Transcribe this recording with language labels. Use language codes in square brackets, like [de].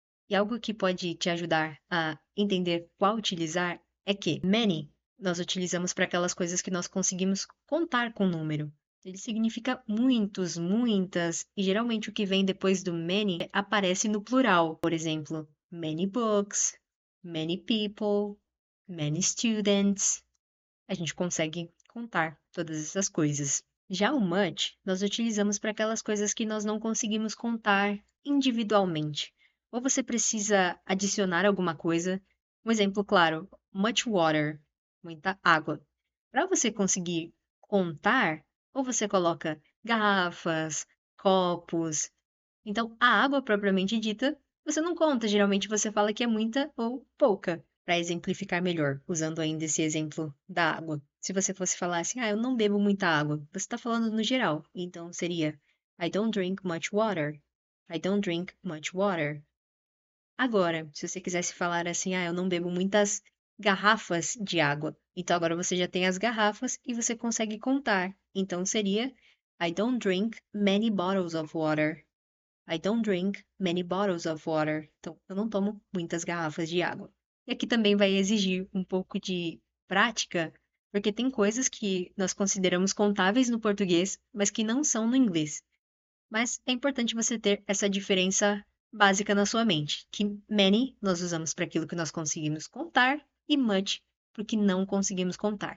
[pt] E algo que pode te ajudar a entender qual utilizar é que many nós utilizamos para aquelas coisas que nós conseguimos contar com número. Ele significa muitos, muitas, e geralmente o que vem depois do many aparece no plural. Por exemplo, [en] many books, many people, many students. [pt] A gente consegue contar todas essas coisas. Já o much, nós utilizamos para aquelas coisas que nós não conseguimos contar individualmente. Ou você precisa adicionar alguma coisa. Um exemplo claro, much water, muita água. Para você conseguir contar, ou você coloca garrafas, copos. Então, a água propriamente dita, você não conta, geralmente você fala que é muita ou pouca, para exemplificar melhor, usando ainda esse exemplo da água. Se você fosse falar assim, eu não bebo muita água, você está falando no geral, então seria [en] I don't drink much water. I don't drink much water. [pt] Agora, se você quisesse falar assim, eu não bebo muitas garrafas de água. Então agora você já tem as garrafas e você consegue contar. Então seria [en] I don't drink many bottles of water. I don't drink many bottles of water. [pt] Então, eu não tomo muitas garrafas de água. E aqui também vai exigir um pouco de prática, porque tem coisas que nós consideramos contáveis no português, mas que não são no inglês. Mas é importante você ter essa diferença básica na sua mente, que many nós usamos para aquilo que nós conseguimos contar e much para o que não conseguimos contar.